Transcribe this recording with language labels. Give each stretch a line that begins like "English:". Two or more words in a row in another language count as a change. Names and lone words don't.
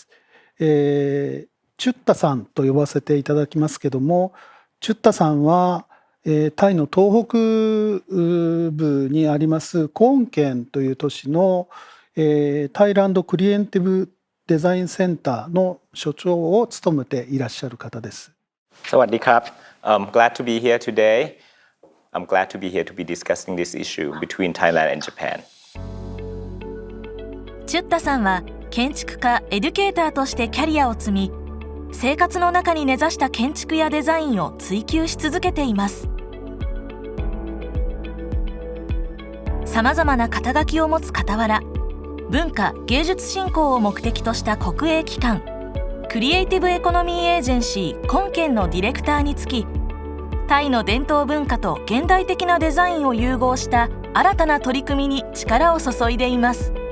Japanese: チュッタさんと呼ばせていただきますけども、チュッタさんはタイの東北部にありますコーン県という都市のタイランドクリエイティブデザインセンターの所長を務めていらっしゃる方です。
Thai: สวัสดีครับ
English: Glad to be here today.I'm glad to be here to be discussing this issue between Thailand and Japan.
Japanese: チュッタさんは建築家、エデュケーターとしてキャリアを積み、生活の中に根ざした建築やデザインを追求し続けています。さまざまな肩書きを持つ傍ら、文化・芸術振興を目的とした国営機関、クリエイティブエコノミーエージェンシーコンケンのディレクターにつき、タイの伝統文化と現代的なデザインを融合した新たな取り組みに力を注いでいます。